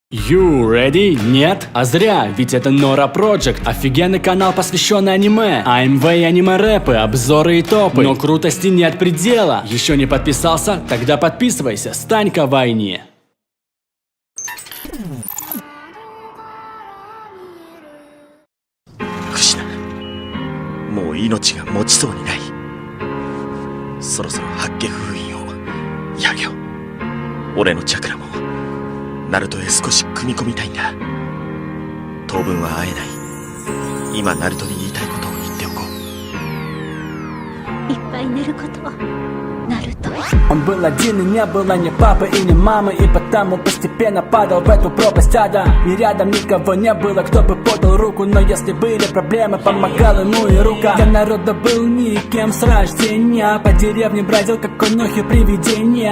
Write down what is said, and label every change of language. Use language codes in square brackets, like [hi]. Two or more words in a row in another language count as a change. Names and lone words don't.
[en] You ready? [ru] Нет? А зря, ведь это Nora Project, офигенный канал, посвященный аниме, АМВ и аниме-рэпы, обзоры и топы. Но крутости нет предела. Еще не подписался? Тогда подписывайся, стань кавайни. [ja] もう命が持ちそうにない。そろそろ八卦封印をやるよ。俺のチャクラもナルトへ少し組み込みたいんだ。当分は会えない。今ナルトに言いたいことを言っておこう。いっぱい寝ることナルト。 [ru] Он был один и не было ни папы и ни мамы, и потому постепенно падал в эту пропасть ада. И рядом никого не было, кто бы подал руку, но если были проблемы, помогал ему и рука. Для народа был никем с рождения, по деревне бродил, как конохи привидения.